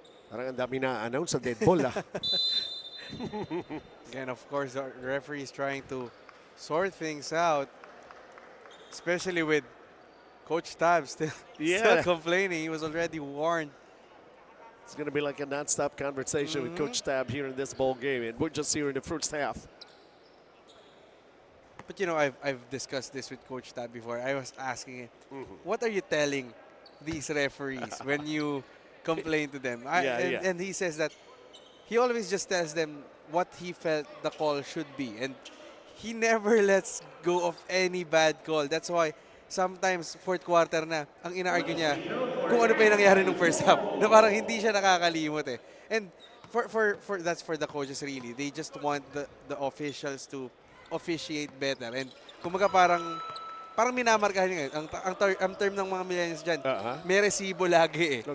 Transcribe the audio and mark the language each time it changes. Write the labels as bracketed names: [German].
[Filipino] Parang ang dami na-announce sa dead ball, ah. [English] Again, of course, the referee is trying to sort things out, especially with Coach Tab still complaining. He was already warned. It's going to be like a non-stop conversation with Coach Tab here in this ball game, and we're just here in the first half. But you know, I've discussed this with Coach Tab before. I was asking him, what are you telling these referees when you complain to them? And he says that he always just tells them what he felt the call should be, and he never lets go of any bad call. [Filipino] That's why sometimes fourth quarter na, ang ina-argue niya kung ano pa yung nangyari nung first half, na parang hindi siya nakakalimot eh. [English] And for that's for the coaches really. They just want the officials to officiate better. [Filipino] And kumaga parang minamarkahan niya. Ang term ng mga millennials dyan, may resibo lagi eh.